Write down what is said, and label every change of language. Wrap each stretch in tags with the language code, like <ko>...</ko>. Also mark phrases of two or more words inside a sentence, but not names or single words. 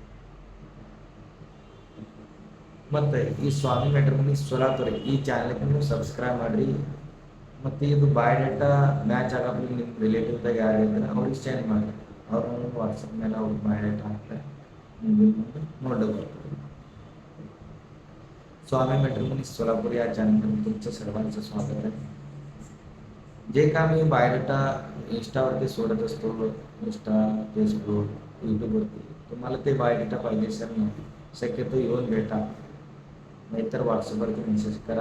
<kn>ಮತ್ತು ಈ ಸ್ವಾಮಿ ಮ್ಯಾಟ್ರಿಮೋನಿ ಸೊಲ್ಲಾಪುರ ಈ ಚಾನಲ್ಗೆ ನೀವು ಸಬ್ಸ್ಕ್ರೈಬ್ ಮಾಡಿರಿ. ಮತ್ತು ಇದು ಬಯೋಡೇಟಾ ಮ್ಯಾಚ್ ಆಗಬೇಕು ನಿಮ್ಮ ರಿಲೇಟಿವ್ದಾಗ ಯಾರು ಇದ್ರೆ ಅವ್ರಿಗೆ ಸೆಂಡ್ ಮಾಡಿ. ಅವ್ರು ವಾಟ್ಸಪ್ ಮೇಲೆ ಅವ್ರ ಬಯೋಡೇಟಾ ಹಾಕ್ತಾರೆ, ನೋಡಬಹುದು.</kn> <mr>स्वामी मॅट्रिमोनी सोलापूर या चॅनलमध्ये तुमचं सर्वांचं स्वागत आहे. जे का मी बायोडेटा इंस्टावरती सोडत असतो, इंस्टा, फेसबुक, यूट्यूबवरती, तुम्हाला ते बायोडेटा पाहिजे असेल ना, शक्यतो येऊन भेटा, नाहीतर व्हॉट्सअपवरती मेसेज करा.</mr>